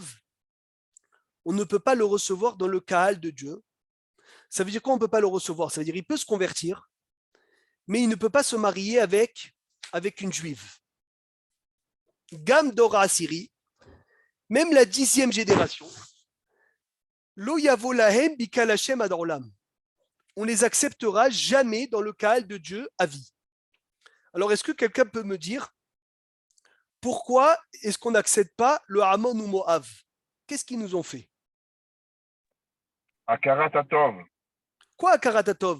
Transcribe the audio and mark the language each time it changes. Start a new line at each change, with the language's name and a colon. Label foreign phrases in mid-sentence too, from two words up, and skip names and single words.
French: On ne peut pas le recevoir dans le Kaal de Dieu. Ça veut dire quoi on ne peut pas le recevoir? Ça veut dire qu'il peut se convertir, mais il ne peut pas se marier avec une juive.
Hebrew: גם דור עשירי,
French: même la 10e génération,
Hebrew: לא יבוא להם בקהל השם עד עולם.
French: On les acceptera jamais dans le Kaal de Dieu à vie. Alors, est-ce que quelqu'un peut me dire pourquoi est-ce qu'on n'accepte pas le Ammon ou Moab? Qu'est-ce qu'ils nous ont fait?
Hebrew: הכרת הטוב.
French: Quoi, Akaratatov?